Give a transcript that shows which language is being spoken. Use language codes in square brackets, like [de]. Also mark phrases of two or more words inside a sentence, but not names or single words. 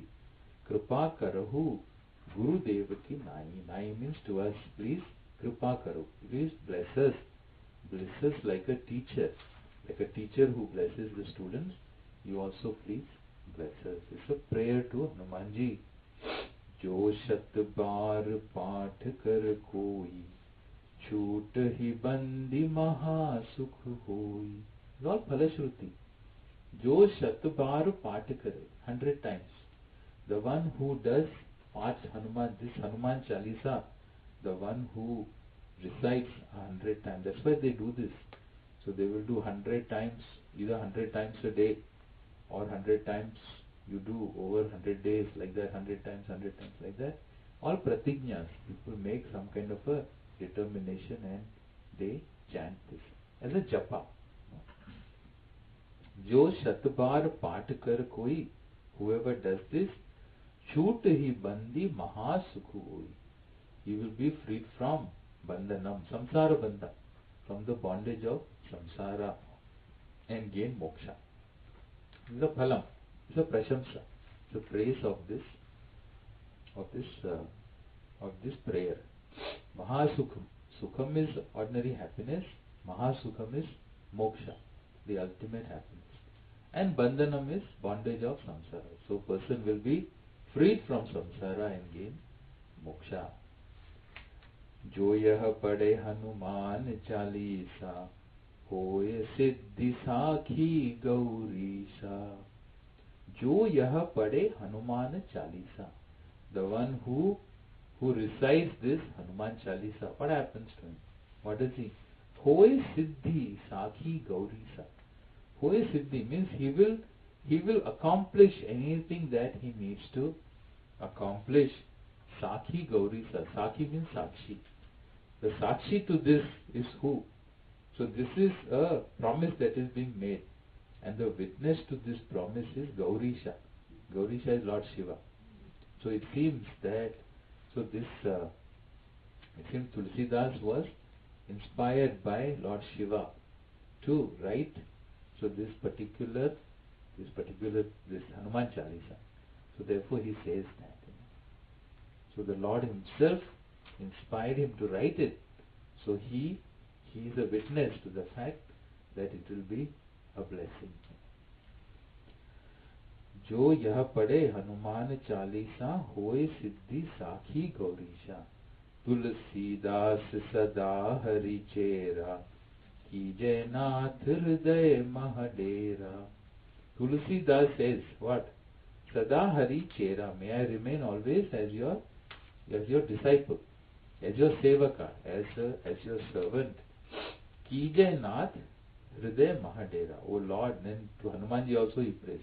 [awa] कृपा करहु गुरु देवकी नाईं. [en] Nai means to us, please [awa] कृपा करहु. [en] Please bless us. Bless us like a teacher. Like a teacher who blesses the students, you also please bless us. It's a prayer to Hanumanji. [awa] जो सत बार पाठ कर कोई, छूट हि बंदी महा सुख होई. [en] It's all Phalashruti. [awa] जो शत बार पाठ करे, [en] 100 times. The one who does Paath Hanuman, this Hanuman Chalisa, the one who recites 100 times. That's why they do this. So they will do 100 times, either 100 times a day or 100 times you do over 100 days, like that, 100 times like that. All pratignyas, people make some kind of a determination and they chant this as a japa. [awa] जो शतबार पाठ कर कोई, [en] whoever does this, [awa] छूट हि बंदी महा सुख होई. [en] He will be freed from bandhanam, [sa] संसार बन्ध, [en] from the bondage of samsara and gain moksha. This is a phalam, this is a prashamsa, the praise of this prayer. Mahasukham. Sukham is ordinary happiness. Mahasukham is moksha, the ultimate happiness. And bandhanam is bondage of samsara. So person will be freed from samsara and gain moksha. [awa] जो यह पढ़े हनुमान चालीसा, होए सिद्धि साखी गौरीसा. जो यह पढ़े [en] Hanuman Chalisa, the one who recites this Hanuman Chalisa, what happens to him? What does he? [awa] होय सिद्धि साखी गौरीसा. होय सिद्धि [en] means he will accomplish anything that he needs to accomplish. [awa] साखी गौरीसा. [en] Sakhi means Sakshi. The Sakshi to this is who? So this is a promise that is being made. And the witness to this promise is Gaurisha. Gaurisha is Lord Shiva. So it seems that, it seems Tulsidas was inspired by Lord Shiva to write this Hanuman Chalisa. So therefore he says that. So the Lord himself inspired him to write it. So he is a witness to the fact that it will be a blessing. [awa] जो यह पढ़े हनुमान चालीसा होए सिद्धि साखी गौरीशा तुलसीदास सदा हरि चेरा कीजे नाथ हृदय महडेरा. [en] Tulsidas says what? [awa] सदा हरि चेरा, [en] may I remain always as your disciple, as your sevaka, as your servant. [awa] कीजै नाथ हृदय महडेरा. [en] O Lord, then to Hanumanji also he prays.